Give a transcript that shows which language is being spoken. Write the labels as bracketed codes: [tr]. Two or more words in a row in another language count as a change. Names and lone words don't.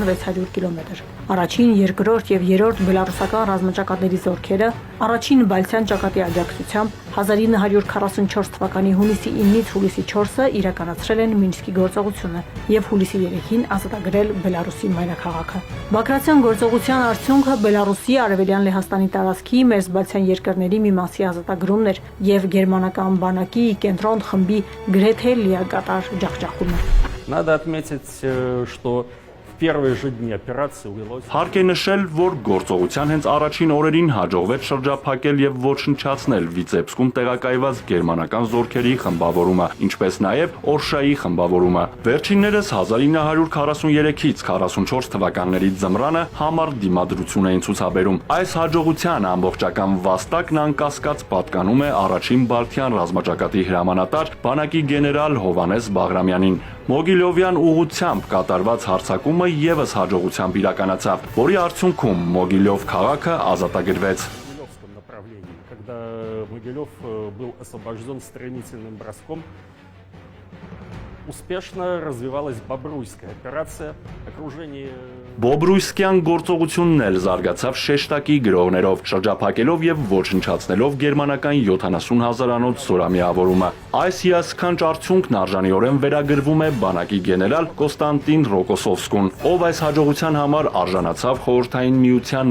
[hy] 600 կիլոմետր։ Առաջին, երկրորդ եւ երրորդ բելարուսական ռազմաճակատների զորքերը առաջին Բալթյան ճակատի աջակցությամբ 1944 թվականի հունիսի 9-ից հուլիսի 4-ը իրականացրել են Մինսկի գործողությունը եւ հուլիսի 3-ին ազատագրել Բելարուսի մայրաքաղաքը։ Բագրատյան գործողության արդյունքը Բելարուսի արևելյան Լեհաստանի տարածքի մերձբալթյան երկրների մի մասի ազատագրումն էր եւ գերմանական բանակի կենտրոն խմբի գրեթե լիակատար ջախջախումը։ [ru] надо отметить, что в первые же дни операции удалось. [hy] Հարկ է նշել, որ գործողության հենց առաջին օրերին հաջողվեց շրջափակել եւ ոչնչացնել Վիցեբսկում տեղակայված գերմանական զորքերի խմբավորումը, ինչպես նաեւ Օրշայի խմբավորումը։ Վերջիններս 1943-ից 44 թվականների ձմռանը համառ դիմադրություն էին ցուցաբերում։ Այս հաջողության ամբողջական վաստակն անկասկած պատկանում է առաջին Բալթյան ռազմաճակատի հրամանատար բանակի գեներալ Հովհաննես Բաղրամյանին։ Մոգիլովյան ուղությամբ կատարված հարձակումը եւս հաջողությամբ իրականացավ, որի արդյունքում Մոգիլով քաղաքը ազատագրվեց։ [ru] В Могилевском направлении, когда Могилев был освобожден стремительным броском, успешно развивалась Бобруйская операция, окружение. [hy] Բոբրույսկյան գործողությունն էլ զարգացավ շեշտակի գրողներով, շրջափակելով եւ ոչնչացնելով գերմանական 70,000-անոց զորամիավորումը։ Այս հիասքանչ արդյունքն արժանիորեն վերագրվում է բանակի գեներալ Կոստանտին Ռոկոսովսկուն, ով այս հաջողության համար արժանացավ խորհրդային միության